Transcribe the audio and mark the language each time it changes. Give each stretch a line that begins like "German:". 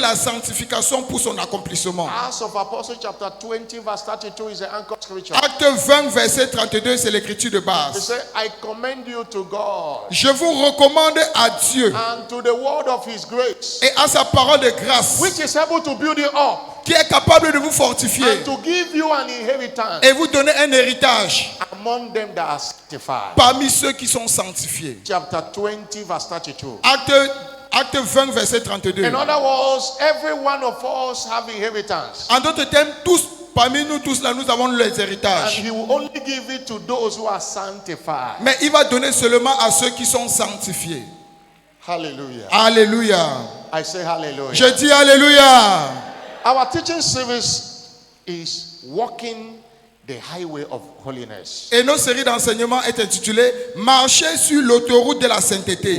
French: la sanctification pour son accomplissement.
English: Acts of Apostles chapter 20 verse 32 is the anchor scripture.
French: Acte 20 verset 32 c'est l'écriture de
English: He
French: base.
English: said, I commend you to God
French: Je vous recommande à Dieu
English: and to the word of His grace,
French: et à sa parole de grâce
English: which is able to build you up
French: qui est capable de vous fortifier
English: and to give you an inheritance
French: et vous donner un héritage
English: among them that are sanctified.
French: parmi ceux qui sont sanctifiés.
English: Chapter 20 verse 32.
French: Acte 20 verset 32.
English: In other words, every one of us have inheritance.
French: En d'autres termes, parmi nous tous là, nous avons les
English: And
French: héritages.
English: He will only give it to those who are sanctified.
French: Mais il va donner seulement à ceux qui sont sanctifiés.
English: Hallelujah.
French: Alléluia.
English: I say hallelujah.
French: Je dis Alléluia.
English: Our teaching series is Walking the Highway of Holiness.
French: Et notre série d'enseignement est intitulée Marcher sur l'autoroute de la sainteté.